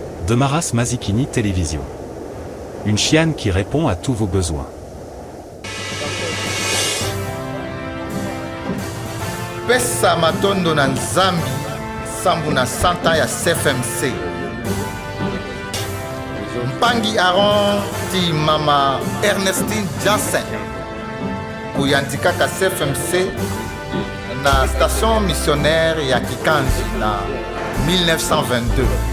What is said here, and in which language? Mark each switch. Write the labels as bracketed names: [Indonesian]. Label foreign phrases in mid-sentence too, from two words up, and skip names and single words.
[French] Demaras Mazikini Télévision. Une chienne qui répond à tous vos besoins. [Kituba (Democratic Republic of Congo)] Pesa matondo na Nzambi sambu na santa ya CFMC. Mpangi Aaron ti mama Ernestine Jansen kuyandikaka CFMC na [French] station missionnaire [Kituba (Democratic Republic of Congo)] ya Kikanzi na 1922.